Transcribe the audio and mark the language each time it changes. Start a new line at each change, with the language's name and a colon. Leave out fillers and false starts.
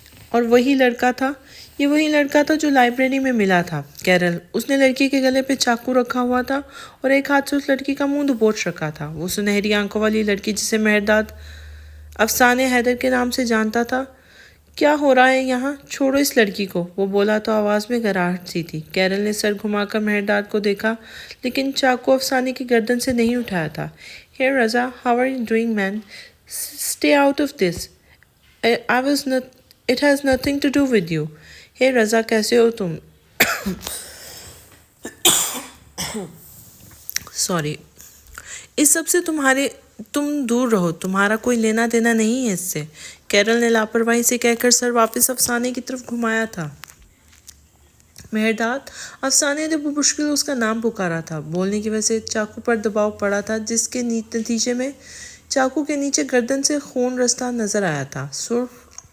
Urdu: اور یہ وہی لڑکا تھا جو لائبریری میں ملا تھا، کیرل۔ اس نے لڑکی کے گلے پہ چاقو رکھا ہوا تھا اور ایک ہاتھ سے اس لڑکی کا منہ دبوچ رکھا تھا۔ وہ سنہری آنکھوں والی لڑکی جسے مہرداد افسانے حیدر کے نام سے جانتا تھا۔ کیا ہو رہا ہے یہاں؟ چھوڑو اس لڑکی کو، وہ بولا تو آواز میں گھراہٹ سی تھی۔ کیرل نے سر گھما کر مہرداد کو دیکھا لیکن چاقو افسانے کی گردن سے نہیں اٹھایا تھا۔
English: Hey Raza, how are you doing man? Stay out of this. It has nothing to do with you.
Urdu: Hey رضا کیسے ہو تم؟ سوری، اس سب سے تم دور رہو، تمہارا کوئی لینا دینا نہیں ہے اس سے، کیرل نے لاپرواہی سے کہہ کر سر واپس افسانے کی طرف گھمایا تھا۔ مہرداد، افسانے نے بمشکل اس کا نام پکارا تھا۔ بولنے کی وجہ سے چاقو پر دباؤ پڑا تھا جس کے نتیجے میں چاقو کے نیچے گردن سے خون رستہ نظر آیا تھا، سرخ